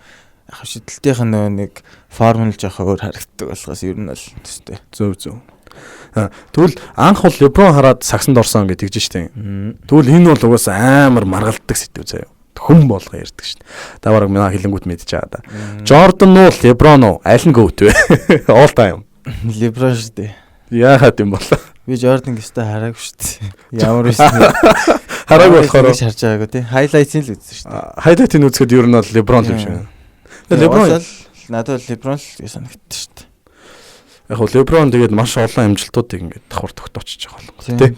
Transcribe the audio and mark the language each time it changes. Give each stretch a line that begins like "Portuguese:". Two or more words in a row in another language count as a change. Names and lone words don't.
Mongolian: Яг шидэлтийнх нь нэг формул жоох өөр харагддаг болохоос ер нь бол төстэй. Зөв. Тэгвэл анх бол LeBron хараад сагсанд орсон гэж тэгж штэ. Тэгвэл энэ бол угаасаа амар маргалддаг сэдв заяа. Хүн болго ярьдаг штэ. Та бараг манай хэлэнгүүт мэдчихэж байгаа да. Jordan уу LeBron уу аль нь гөвт вэ?
English: All time.
Mongolian: LeBron штэ. Яагаад юм бол? Би Jordan гэстэй хараагүй штэ. Ямар вэ? Хараагүй болохоор харж байгаагүй тий. Highlights-ийг л үзсэн штэ. Highlight-ийг үзэхэд ер нь бол LeBron юм шиг. LeBron надад LeBron л гэж санагддаг штэ. Яг нь LeBron тэгээд маш олон амжилтуудыг ингээд давхар тогтоочж байгаа юм тий.